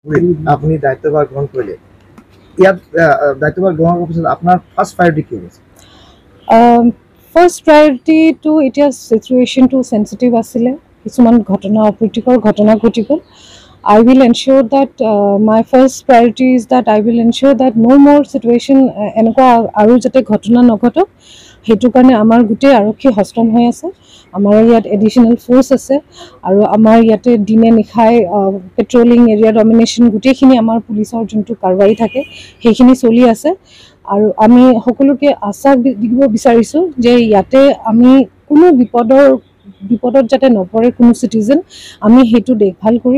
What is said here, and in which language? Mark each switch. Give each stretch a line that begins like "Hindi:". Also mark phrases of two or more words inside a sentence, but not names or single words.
Bangla: আপনি দায়িত্বভার গ্রহণ করলে ইয়াত দায়িত্বভার গ্রহণ করার পিছত আপনার
English: first priority
Bangla: কি হবে?
English: first priority to
Assamese: এতিয়া চিটুৱেশ্যনটো চেঞ্চিটিভ আছিলে, কিছুমান ঘটনা অপ্ৰীতিকৰ ঘটনা ঘটি গ'ল।
English: I will ensure that my first priority is that I will ensure that no more situation
Assamese: এনেকুৱা আৰু যাতে ঘটনা নঘটক, সেইটো কাৰণে আমাৰ গোটেই আৰক্ষী হস্তম হৈ আছে। আমাৰ ইয়াত
English: additional force
Assamese: আছে আৰু আমাৰ ইয়াতে দিনে নিশাই
English: patrolling area domination
Assamese: গোটেইখিনি আমাৰ পুলিচৰ যোনটো কাৰবাৰী থাকে সেইখিনি চলি আছে। আৰু আমি সকলোকে আশ্বাস দিব বিচাৰিছোঁ যে ইয়াতে আমি কোনো বিপদত যাতে নপৰে কোনো চিটিজেন, আমি সেইটো দেখভাল কৰিম।